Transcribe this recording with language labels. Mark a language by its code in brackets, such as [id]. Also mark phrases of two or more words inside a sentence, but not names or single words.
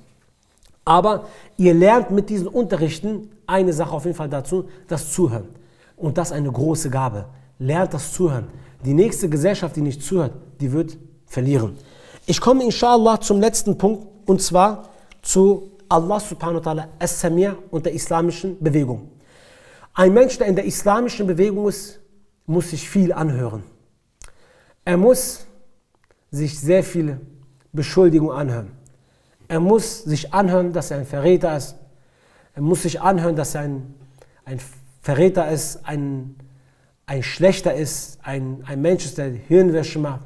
[de] Aber ihr lernt mit diesen Unterrichten eine Sache auf jeden Fall dazu, das Zuhören. Und das ist eine große Gabe. Lernt das Zuhören. Die nächste Gesellschaft, die nicht zuhört, die wird verlieren. Ich komme inshallah zum letzten Punkt, und zwar zu Allah [ar] سبحانه وتعالى السميع' [de] und der islamischen Bewegung. Ein Mensch, der in der islamischen Bewegung ist, muss sich viel anhören. Er muss sich sehr viele Beschuldigungen anhören. Er muss sich anhören, dass er ein Verräter ist. Er muss sich anhören, dass er ein Verräter ist, ein Schlechter ist, ein Mensch ist, der Hirnwäsche macht.